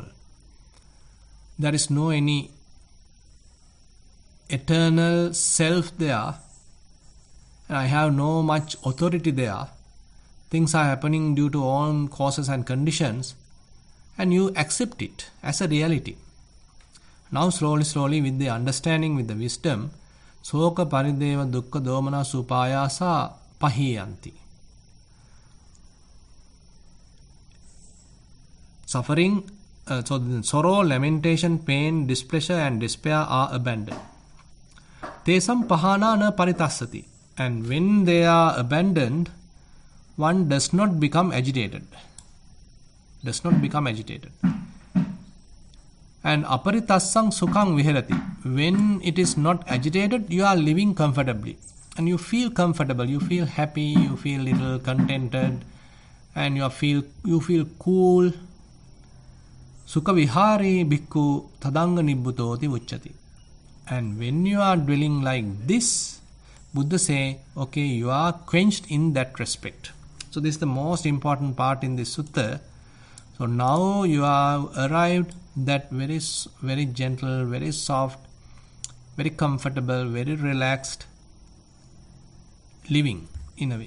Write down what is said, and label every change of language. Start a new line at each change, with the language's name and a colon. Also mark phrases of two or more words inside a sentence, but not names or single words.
English: There is no any eternal self there, and I have no much authority there. Things are happening due to all causes and conditions, and you accept it as a reality. Now slowly with the understanding, with the wisdom,
Pali: soka parideva dukkha domana supayasa pahiyanti.
English: Suffering, so sorrow, lamentation, pain, displeasure and despair are abandoned.
Pali: Tesam pahana na paritassati.
English: And when they are abandoned, one does not become agitated.
Pali: And aparitassang sukhang viharati.
English: When it is not agitated, you are living comfortably. and you feel comfortable, you feel happy, you feel little contented, and you feel cool.
Pali: Sukha vihari bhikkhu tadanga nibbutoti uchati.
English: And when you are dwelling like this, Buddha say, okay, you are quenched in that respect. So this is the most important part in this sutta. So now you have arrived that very gentle, very soft, very comfortable, very relaxed living in a way.